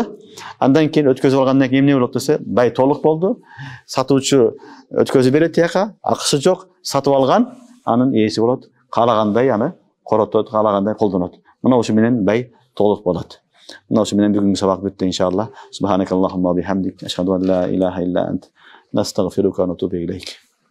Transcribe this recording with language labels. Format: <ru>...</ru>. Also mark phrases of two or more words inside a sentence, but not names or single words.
<ky>Андан кийин өткөзүп алгандан кийин эмне болот десе, бай толук болду. Сатуучу өткөзүп берет тияка, акысы жок, сатып алган, анын ээси болот. Каалагандай аны коротот, каалагандай колдонот. Мына ушу менен бай толук болот. Мына ушу менен бүгүнкү сабак бүттү иншалла.</ky> <ar>سبحانك اللهم وبحمدك، أشهد أن لا إله إلا أنت، نستغفرك ونتوب إليك.</ar>